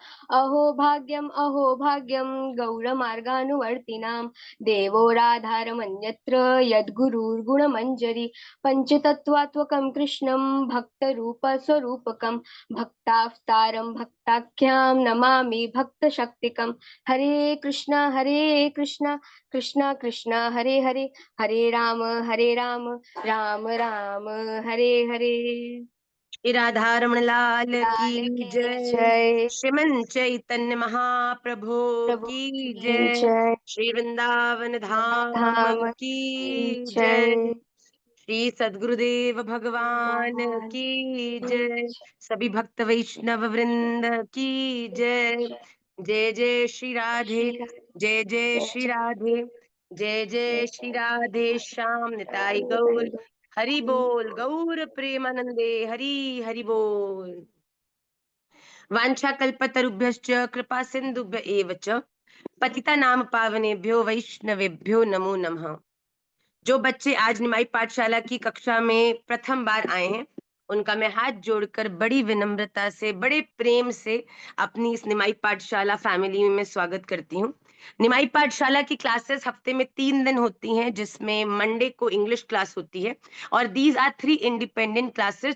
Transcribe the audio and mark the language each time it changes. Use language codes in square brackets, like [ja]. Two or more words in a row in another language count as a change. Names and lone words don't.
[sa] अहो भाग्यं गौरमार्गानुवर्तिनां देवो राधारमन्यत्र यद्गुरुर्गुणमञ्जरी पञ्चतत्त्वात्मकं कृष्णं भक्तरूपस्वरूपकं भक्तावतारं भक्ताख्यां नमामि भक्तशक्तिकं। हरे कृष्णा कृष्णा कृष्णा हरे हरे, हरे राम राम राम हरे हरे। [hi] राधा रमण लाल लाल की की जय। जय। श्रीमन चैतन्य महाप्रभु प्रभु की की जय। जय। श्री वृंदावन धाम धाम की की जय। जय। श्री सद्गुरुदेव भगवान भगवान की की जय। जय। सभी भक्त वैष्णव वृंद की जय। जय जय श्री राधे। श्री जय जय जय श्री जय राधे। जय जय श्री राधे श्याम निताई गौर। हरि बोल गौर प्रेमानंदे हरि हरि बोल। [sa] वाञ्छा कल्पतरुभ्यश्च कृपा सिन्धुभ्य एव च पतिता नाम पावनेभ्यो वैष्णवेभ्यो नमो नमः। [hi] जो बच्चे आज निमाई पाठशाला की कक्षा में प्रथम बार आए हैं, उनका मैं हाथ जोड़कर बड़ी विनम्रता से, बड़े प्रेम से अपनी इस निमाई पाठशाला फैमिली में स्वागत करती हूँ। निमाई पाठशाला की क्लासेस हफ्ते में 3 दिन होती हैं, जिसमें मंडे को [en] English class [hi] होती है और [en] these are 3 independent classes.